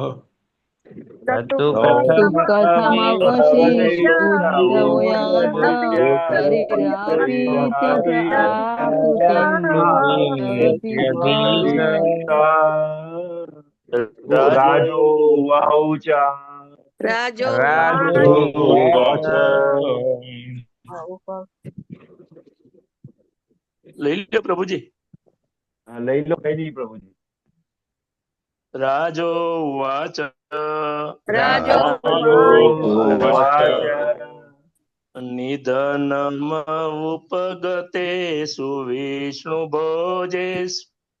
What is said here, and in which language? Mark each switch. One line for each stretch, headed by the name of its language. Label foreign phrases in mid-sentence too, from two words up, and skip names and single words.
Sanskrit: तत्तु शरीरापि त्यज आकृतिं प्रविश।
Gujarati: राजोवाच લઈ લો પ્રભુજી. લઈ લો કઈ નહીં પ્રભુજી.
Sanskrit: राजोवाच निधनमुपगतेषु विष्णुभोजेषु